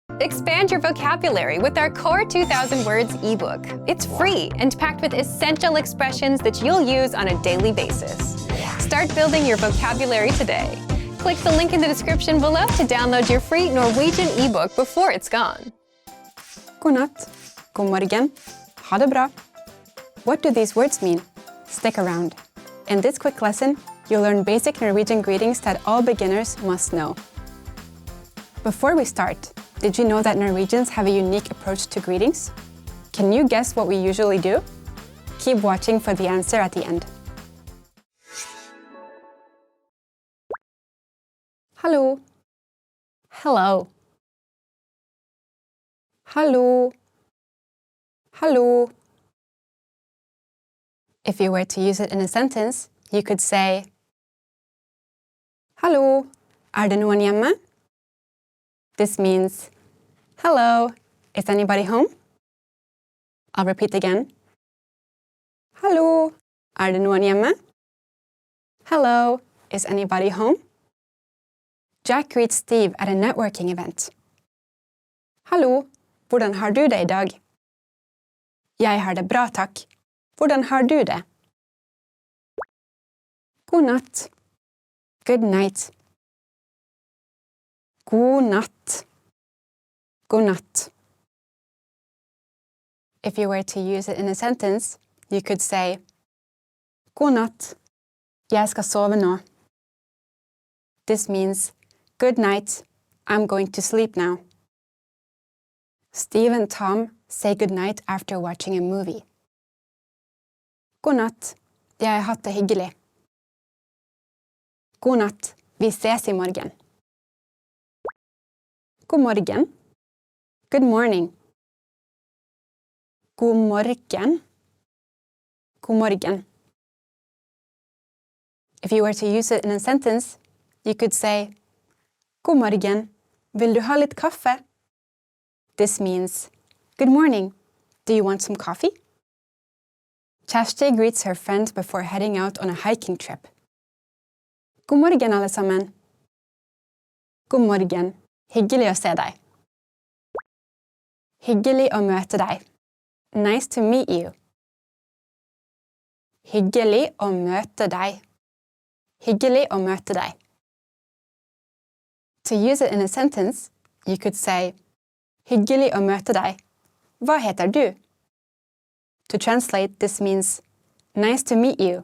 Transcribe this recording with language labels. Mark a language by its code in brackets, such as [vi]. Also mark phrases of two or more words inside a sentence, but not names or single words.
[en] Expand your vocabulary with our Core 2000 Words ebook. It's free and packed with essential expressions that you'll use on a daily basis. Start building your vocabulary today. Click the link in the description below to download your free Norwegian ebook before it's gone. [no] God natt. God morgen. Ha det bra. [en] What do these words mean? Stick around. In this quick lesson, you'll learn basic Norwegian greetings that all beginners must know. Before we start, did you know that Norwegians have a unique approach to greetings? Can you guess what we usually do? Keep watching for the answer at the end. [no] Hallo. [en] Hello. Hallo. Hallo. If you were to use it in a sentence, you could say [no] Hallo, det noen hjemme? [en] This means hello, is anybody home? I'll repeat again. [no] Hallo, det noen hjemme? [en] Hello, is anybody home? Jack greets Steve at a networking event. [no] Hallo, hvordan har du det I dag? Jeg har det bra, takk. Hvordan har du det? God natt. [en] Good night. [no] God natt. God natt. [en] If you were to use it in a sentence, you could say [no] God natt. Jeg skal sove nå. [en] This means good night. I'm going to sleep now. Steve and Tom say good night after watching a movie. [no] God natt. Jeg har hatt det hyggelig. God natt. Vi ses I morgen. God morgen. [en] Good morning. [no] God morgen. God morgen. [en] If you were to use it in a sentence, you could say [no] God morgen. Vil du ha litt kaffe? [en] This means good morning. Do you want some coffee? Kjersti greets her friend before heading out on a hiking trip. [no] God morgen, alle sammen. God morgen. Hyggelig å se deg. Hyggelig å møte deg. [en] Nice to meet you. [no] Hyggelig å møte deg. Hyggelig å møte deg. [en] To use it in a sentence, you could say [no] hyggelig å møte deg. Hva heter du? [en] To translate, this means nice to meet you.